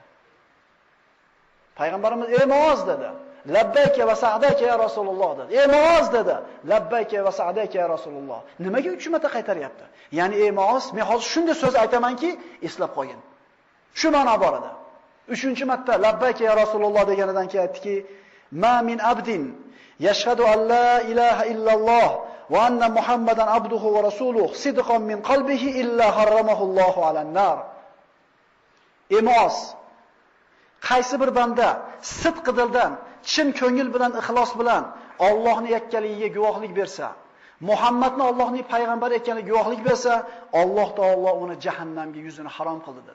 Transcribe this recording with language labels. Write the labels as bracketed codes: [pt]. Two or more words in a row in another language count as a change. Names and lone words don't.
[uz] Payg'ambarimiz "Ey Muoz" dedi. [ar] "لبيك وسعديك يا رسول الله" dedi. [uz] "Ey Muoz" dedi. [ar] "لبيك وسعديك يا رسول الله." [uz] Nimaga 3 marta qaytaryapti? Ya'ni "Ey Muoz, men hozir shunday so'z aytamanki, eslab qo'ying." Shu ma'no bor edi. 3-marta [ar] "لبيك يا رسول الله" [uz] deganidan keyin aytdiki: [ar] "ما من عبد يشهد أن لا إله إلا الله وأن محمدا عبده ورسوله صدقا من قلبه إلا حرمه الله على النار." [uz] Ey Muoz, qaysi bir banda sidq dildan, chin ko'ngil bilan, ixlos bilan Allohning yakkaligiga guvohlik bersa, Muhammadni Allohning payg'ambari ekanligiga guvohlik bersa, Alloh taolo uni jahannamga yuzini harom qildi dedi.